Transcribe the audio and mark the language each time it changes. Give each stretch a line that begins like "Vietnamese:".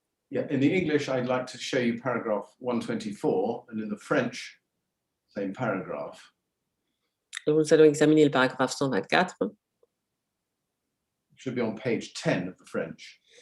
English: Yeah, in the English, I'd like to show you paragraph 124, and in the French, same paragraph.
French: Nous allons examiner le paragraphe 124.
English: It should be on page 10 of the French.